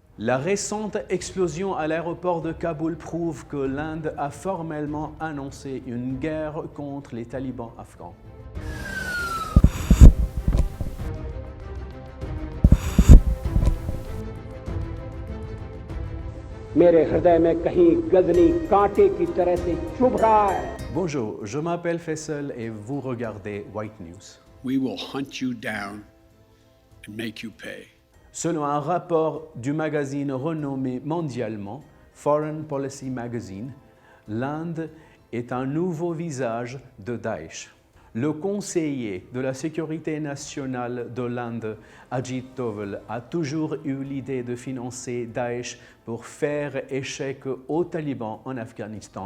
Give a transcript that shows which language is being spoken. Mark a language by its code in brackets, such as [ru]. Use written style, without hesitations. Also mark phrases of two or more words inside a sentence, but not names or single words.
[fr] La récente explosion à l'aéroport de Kaboul prouve que l'Inde a formellement annoncé une guerre contre les talibans afghans. [hi] मेरे हृदय में कहीं गजनी कांटे की तरह से चुभ रहा है। [fr] Bonjour, je m'appelle Faisal et vous regardez White News. [en] We will hunt you down and make you pay. [fr] Selon un rapport du magazine renommé mondialement, Foreign Policy Magazine, l'Inde est un nouveau visage de Daesh. Le conseiller de la sécurité nationale de l'Inde, Ajit Doval, a toujours eu l'idée de financer Daesh pour faire échec aux talibans en Afghanistan.